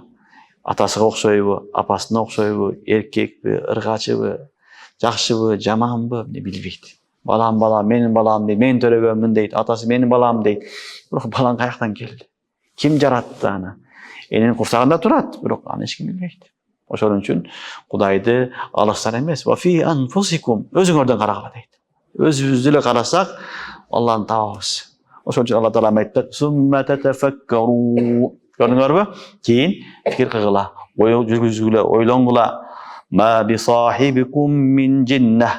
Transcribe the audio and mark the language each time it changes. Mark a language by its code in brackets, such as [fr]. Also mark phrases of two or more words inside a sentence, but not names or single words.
[ky] Атасыга окшойбу, апасына окшойбу, эркекпи, ыргачыбы, жакшыбы, жаманбы, билбейт. Балам, менин балам дейт, мен төрөгөмүн дейт, атасы менин балам дейт. Бирок балаң каяктан келди? Ким жаратты аны? Эненин курсагында турат, бирок аны эч ким билбейт. Ошон үчүн Кудайды алыстан эмес, [ar] "وفي أنفسكم", [ky] өзүңөрдөн карагыла дейт. Өзүбүздү эле карасак, Алланы табабыз. Ошон үчүн Алла Таала айтат: [ar] "ثم تتفكروا". [ky] Көрдүңөрбү? Кийин фикир кылгыла, ой жүргүзгүлө, ойлонгула. [ar] "ما بصاحبكم من جنة".